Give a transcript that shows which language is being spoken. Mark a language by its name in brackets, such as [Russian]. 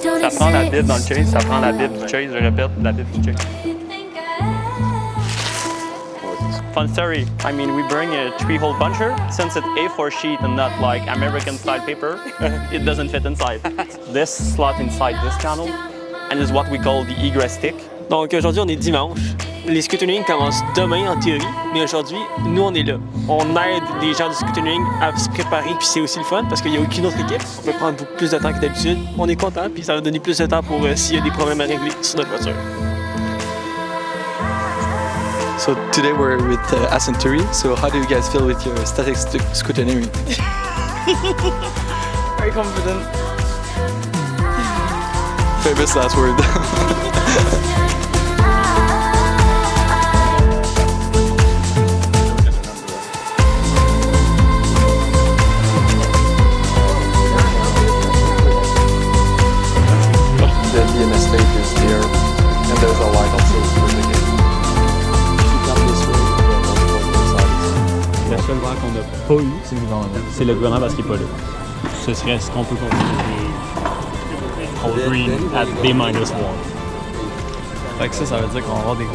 [French] Ça prend la Bible dans le chase, ça prend la Bible du chase, je répète, la Bible du chase. [English] Fun story. I mean, we bring a 3-hole puncher. Since it's A4 sheet and not like American style paper, it doesn't fit inside. This slot inside this channel, and is what we call the egress stick. [French] Donc aujourd'hui, on est dimanche. Les Scootalimi commencent demain en théorie, mais aujourd'hui, nous on est là. On aide les gens du Scootalimi à se préparer, puis c'est aussi le fun parce qu'il n'y a aucune autre équipe. On peut prendre beaucoup plus de temps que d'habitude. On est content, puis ça va donner plus de temps pour s'il y a des problèmes à régler sur notre voiture. [English] So today we're with Ascenturi. So how do you guys feel with your static Scootalimi? Very confident. Famous last word. The DMS tape is there, and there's a light also for the gate. [French] La seule voie qu'on n'a pas eue, c'est le gouvernement parce qu'il n'est pas là. Ce serait ce qu'on peut considérer [English] all green at B-1. [French] Fait que ça veut dire qu'on va avoir des